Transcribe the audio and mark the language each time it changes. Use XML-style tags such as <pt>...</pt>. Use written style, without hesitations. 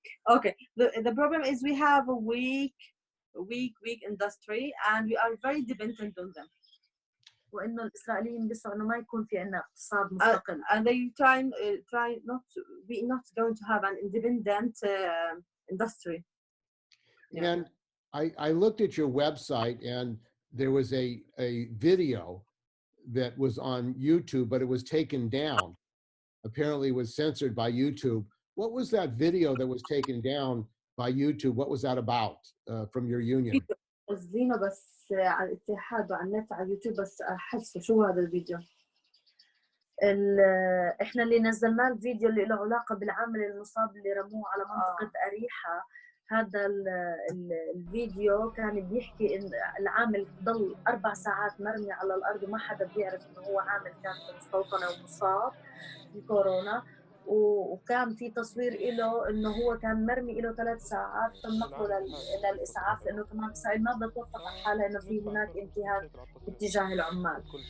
<en>Okay, the problem is we have a weak industry and we are very dependent on them.</en> <ar>وإنه الإسرائيليين بيسعوا إنه ما يكون في عنا اقتصاد مستقل.</ar> <en>And they try not to, we not going to have an independent industry. Yeah. And I looked at your website and there was a video that was on YouTube, but it was taken down. Apparently it was censored by YouTube. What was that video that was taken down by YouTube? What was that about from your union?</en> <ar>قصدينه بس على الاتحاد وعلى النت على اليوتيوب بس احسه شو هذا الفيديو. احنا اللي نزلناه الفيديو اللي له علاقه بالعامل المصاب اللي رموه على منطقه أريحة. هذا الفيديو كان بيحكي ان العامل ضل 4 ساعات مرمي على الارض وما حدا بيعرف انه هو عامل كان في المستوطنه ومصاب بكورونا، وكان في تصوير له انه هو كان مرمي له 3 ساعات تم نقله للاسعاف لانه كمان اسرائيل ما بدها توثق على حالها انه في هناك انتهاك باتجاه العمال.</ar>